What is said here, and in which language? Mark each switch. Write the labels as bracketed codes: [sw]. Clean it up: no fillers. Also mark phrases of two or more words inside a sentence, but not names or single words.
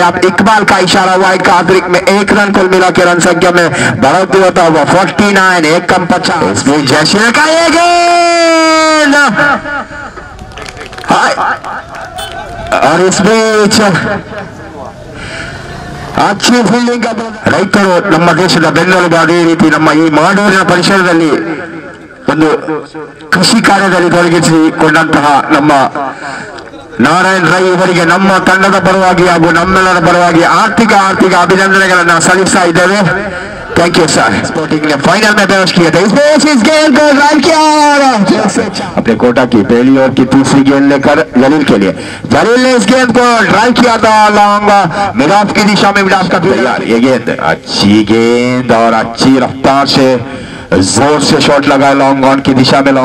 [hi] आप इकबाल का इशारा वाइड का, अतिरिक्त में 1 रन कुल मिला के रन संख्या में बढ़ोतरी होता हुआ 49, 1 कम 50। इस बीच जयशील का ये गेंद और इस बीच अच्छी ಫೀಲ್ಡಿಂಗ್ [kn] ರೈತರು ನಮ್ಮ ದೇಶದ ಬೆನ್ನೆಲುಬು. ಅದೇ ರೀತಿ ನಮ್ಮ ಈ ಮಾಡೂರಿನ ಪರಿಸರದಲ್ಲಿ ಒಂದು ಕೃಷಿ ಕಾರ್ಯದಲ್ಲಿ ತೊಡಗಿಸಿಕೊಂಡಂತಹ ನಮ್ಮ ನಾರಾಯಣ್ ರೈ ಇವರಿಗೆ ನಮ್ಮ ತಂಡದ ಪರವಾಗಿ ಹಾಗೂ ನಮ್ಮೆಲ್ಲರ ಪರವಾಗಿ ಆರ್ಥಿಕ ಅಭಿನಂದನೆಗಳನ್ನು ಸಲ್ಲಿಸ್ತಾ ಇದ್ದೇವೆ. [en] Thank you sir. [hi] स्पोर्टिंग ने फाइनल में प्रवेश किया था। इस गेंद को ड्राइव किया और अपने कोटा की पहली ओवर की तीसरी गेंद लेकर जलील के लिए, जलील ने इस गेंद को ड्राइव किया था [en] long mid off [hi] की दिशा में। [en] mid off [hi] का तैयार ये गेंद, अच्छी गेंद और अच्छी रफ्तार से जोर से शॉट लगा [en] long on [hi] की दिशा में।